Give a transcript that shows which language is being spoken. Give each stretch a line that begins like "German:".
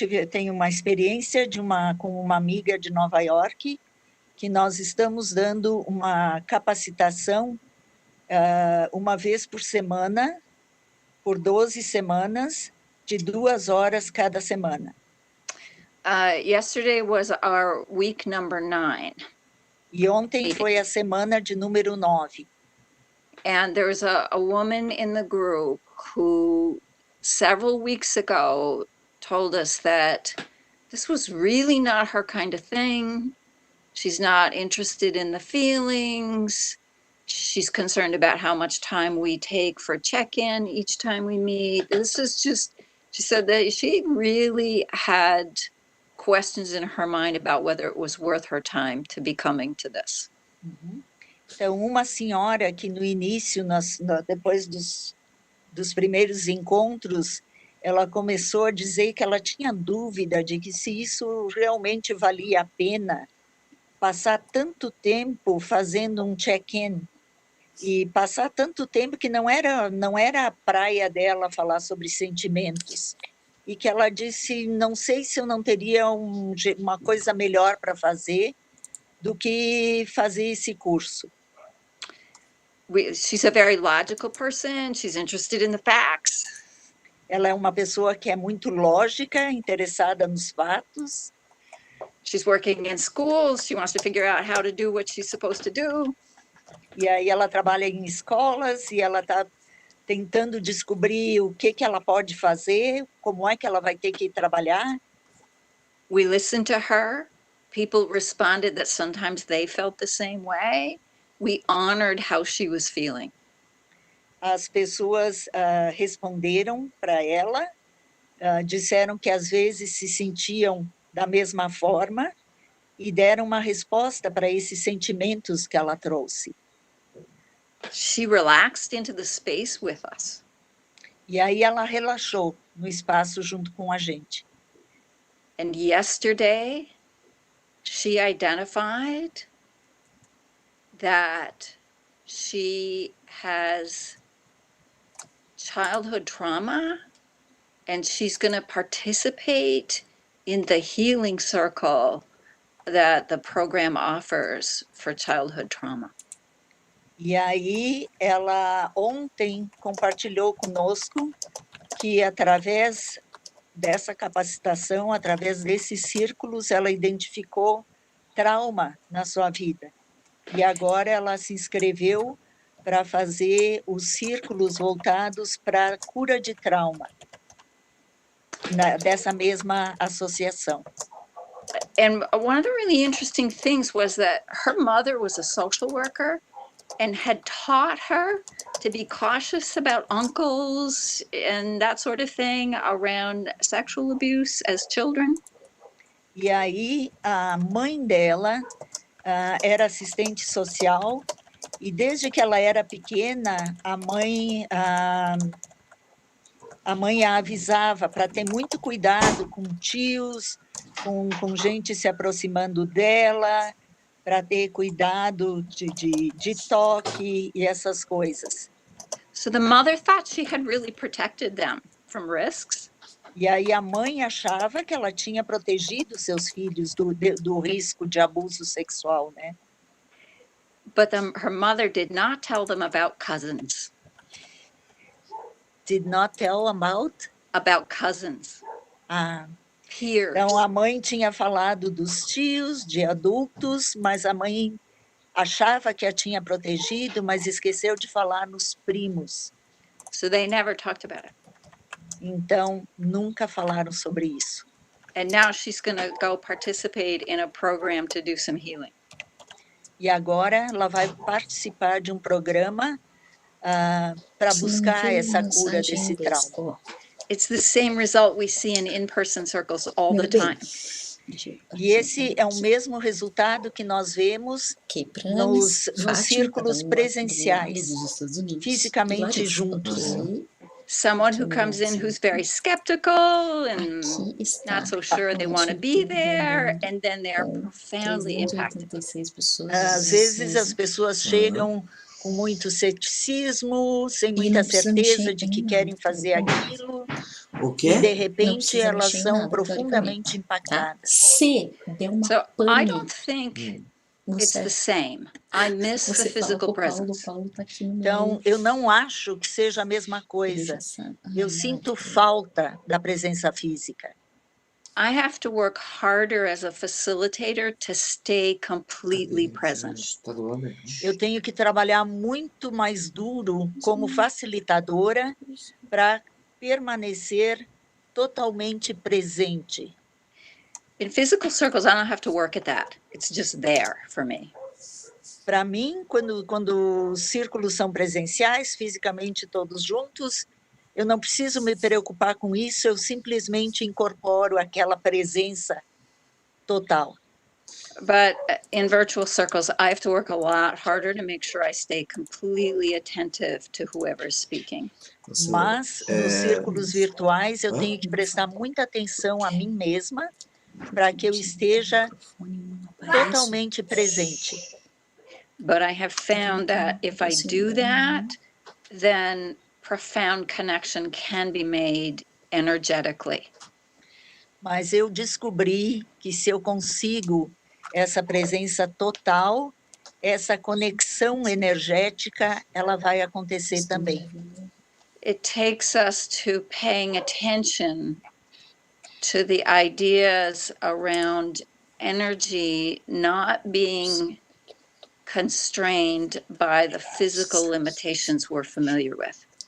Portuguese: Tenho uma experiência com uma amiga de Nova York, que nós estamos dando uma capacitação uma vez por semana, por 12 semanas, de 2 horas cada semana.
English: Yesterday was our week number 9.
Portuguese: E ontem foi a semana de número 9.
English: And there's a woman in the group who several weeks ago told us that this was really not her kind of thing. She's not interested in the feelings. She's concerned about how much time we take for check-in each time we meet. This is just, she said that she really had questions in her mind about whether it was worth her time to be coming to this. Uhum.
Portuguese: Então, uma senhora que no início, depois dos primeiros encontros, ela começou a dizer que ela tinha dúvida de que se isso realmente valia a pena, passar tanto tempo fazendo um check-in, e passar tanto tempo que não era a praia dela falar sobre sentimentos, e que ela disse, não sei se eu não teria uma coisa melhor para fazer do que fazer esse curso.
English: She's a very logical person. She's interested in the facts.
Portuguese: Ela é uma pessoa que é muito lógica, interessada nos fatos.
English: She's working in schools. She wants to figure out how to do what she's supposed to do.
Portuguese: E aí ela trabalha em escolas e ela está tentando descobrir o que ela pode fazer, como é que ela vai ter que trabalhar.
English: We listened to her. People responded that sometimes they felt the same way. We honored how she was feeling.
Portuguese: As pessoas responderam para ela, disseram que às vezes se sentiam da mesma forma e deram uma resposta para esses sentimentos que ela trouxe.
English: She relaxed into the space with us.
Portuguese: E aí ela relaxou no espaço junto com a gente.
English: And yesterday, she identified that she has childhood trauma and she's going to participate in the healing circle that the program offers for childhood trauma.
Portuguese: E aí ela ontem compartilhou conosco que através dessa capacitação, através desses círculos, ela identificou trauma na sua vida. E agora ela se inscreveu para fazer os círculos voltados para a cura de trauma, dessa mesma associação.
English: And one of the really interesting things was that her mother was a social worker and had taught her to be cautious about uncles and that sort of thing around sexual abuse as children.
Portuguese: E aí a mãe dela era assistente social e desde que ela era pequena a mãe a avisava para ter muito cuidado com tios, com gente se aproximando dela, para ter cuidado de toque e essas coisas.
English: So the mother thought she had really protected them from risks.
Portuguese: E aí a mãe achava que ela tinha protegido seus filhos do risco de abuso sexual, né?
English: But her mother did not tell them about cousins. Did not tell about? About cousins. Peers.
Portuguese: Então, a mãe tinha falado dos tios, de adultos, mas a mãe achava que a tinha protegido, mas esqueceu de falar nos primos.
English: So they never talked about it.
Portuguese: Então, nunca falaram sobre isso.
English: And now she's going to go participate in a program to do some healing.
Portuguese: E agora ela vai participar de um programa para buscar essa cura desse trauma.
English: It's the same result we see in in-person circles all the time.
Portuguese: E esse é o mesmo resultado que nós vemos nos círculos presenciais, fisicamente juntos.
English: Someone who comes in who's very skeptical and not so sure they want to be there, and then they are profoundly impacted.
Portuguese: Às vezes as pessoas chegam com muito ceticismo, sem muita certeza de que querem fazer aquilo, e de repente elas são profundamente impactadas.
English: So I don't think it's the same. I miss the physical presence.
Portuguese: Então, eu não acho que seja a mesma coisa. Eu sinto falta da presença física.
English: I have to work harder as a facilitator to stay completely present.
Portuguese: Eu tenho que trabalhar muito mais duro como facilitadora para permanecer totalmente presente.
English: In physical circles, I don't have to work at that. It's just there for me.
Portuguese: Para mim, quando os círculos são presenciais, fisicamente todos juntos, eu não preciso me preocupar com isso, eu simplesmente incorporo aquela presença total.
English: But in virtual circles, I have to work a lot harder to make sure I stay completely attentive to whoever's speaking.
Portuguese: Mas, nos círculos virtuais, eu tenho que prestar muita atenção a mim mesma para que eu esteja totalmente presente.
English: But I have found that if I do that, then profound connection can be made energetically.
Portuguese: Mas eu descobri que se eu consigo essa presença total, essa conexão energética, ela vai acontecer também.
English: It takes us to paying attention to the ideas around energy not being constrained by the physical limitations we're familiar with.